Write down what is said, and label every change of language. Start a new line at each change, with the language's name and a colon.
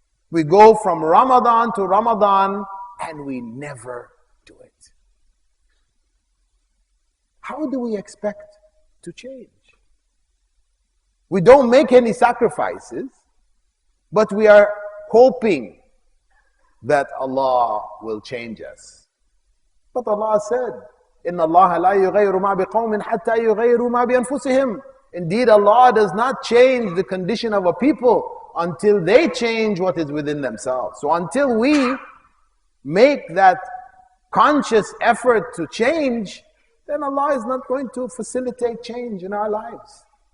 English: We go from Ramadan to Ramadan and we never do it. How do we expect to change? We don't make any sacrifices, but we are hoping that Allah will change us. But Allah said,
Arabic: إِنَّ اللَّهَ لَا يُغَيِّرُ مَا بِقَوْمٍ حَتَّى يُغَيِّرُوا مَا بِأَنفُسِهِمْ.
English: Indeed, Allah does not change the condition of a people until they change what is within themselves. So until we make that conscious effort to change, then Allah is not going to facilitate change in our lives.